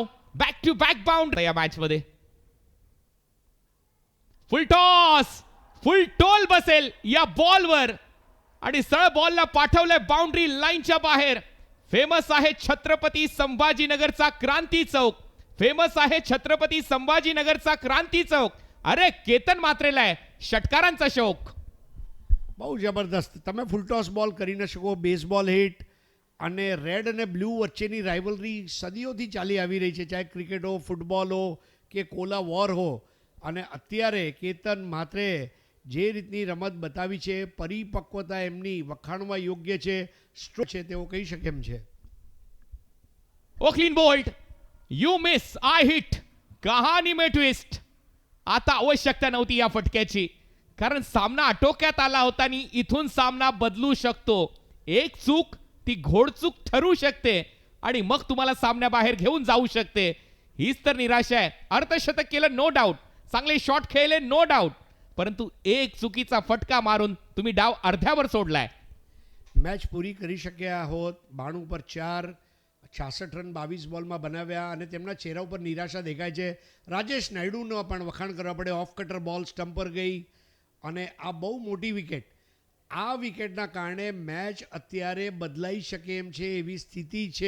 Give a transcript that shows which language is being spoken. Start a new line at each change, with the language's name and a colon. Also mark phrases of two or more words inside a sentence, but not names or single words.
English: back to back bound
Marathi: या मॅच मध्ये.
English: full toss, full tol
Marathi: बसेल या बॉलवर आणि सरळ बॉलला पाठवलंय
English: boundary linechya
Marathi: बाहेर. फेमस आहे छत्रपती संभाजीनगरचा क्रांती चौक. फेमस आहे छत्रपती संभाजीनगरचा क्रांती चौक. अरे केतन मात्रेला आहे षटकारांचा शौक.
Gujarati: બહુ જબરદસ્ત. તમે
English: fulltoss ball
Gujarati: કરી ન શકો.
English: baseball hit
Gujarati: અને રેડ અને બ્લુ વચ્ચેની રાઇવલરી સદીઓથી ચાલી આવી રહી છે, ચાહે ક્રિકેટ હો, ફૂટબોલ હો કે
English: cola war
Gujarati: હો. અને અત્યારે કેતન માત્રે જે રીતની રમત બતાવી છે, પરિપક્વતા એમની વખાણવા યોગ્ય છે, સ્ટ્રોક છે તેઓ કહી શકે એમ છે.
English: O clean bowled, you miss, I hit.
Hindi: कहाणी में ट्विस्ट.
Marathi: आता आवश्यकता नव्हती या फटक्याची कारण सामना आटोक्यात आला होता आणि इथून सामना बदलू शकतो. एक चूक ती घोडचूक ठरू शकते आणि मग तुम्हाला सामन्याबाहेर घेऊन जाऊ शकते. हीच तर निराशा आहे. अर्धशतक केलं
English: no doubt,
Marathi: चांगले शॉट खेळले
English: no doubt,
Marathi: परंतु एक चुकीचा फटका मारून तुम्ही डाव अर्ध्यावर सोडलाय.
Gujarati: મેચ પૂરી કરી શક્યા હોત. 92 પર 4 66 રન 22 બોલમાં બનાવ્યા અને તેમના ચહેરા ઉપર નિરાશા દેખાય છે. રાજેશ નાયડુનો પણ વખાણ કરવા પડે. ઓફ કટર બોલ સ્ટમ્પ પર ગઈ અને આ બહુ મોટી વિકેટ. આ વિકેટના કારણે મેચ અત્યારે બદલાઈ શકે એમ છે એવી સ્થિતિ છે.